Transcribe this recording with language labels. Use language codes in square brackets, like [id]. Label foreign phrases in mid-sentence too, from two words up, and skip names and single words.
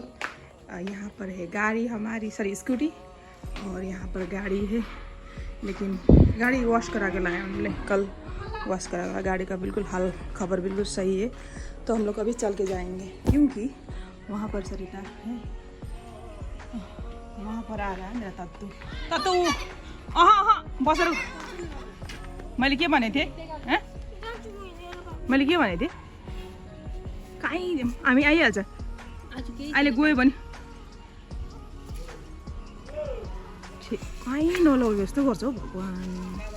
[hi] यहाँ पर है गाड़ी हमारी, सॉरी स्कूटी, और यहाँ पर गाड़ी है, लेकिन गाड़ी वॉश करा के लाया हमने, कल वॉश करा। गाड़ी का बिल्कुल हाल खबर बिल्कुल सही है, तो हम लोग अभी चल के जाएंगे क्योंकि वहाँ पर सरिता है, वहाँ पर आ रहा है मेरा तत्तू। हाँ बस [ne] मैले के भनेको थिएँ, मैले के भनेको थिएँ, कहीँ हामी आइहाल्छ अहिले गयो भने कहीँ नलौ जस्तो गर्छ हौ भगवान्।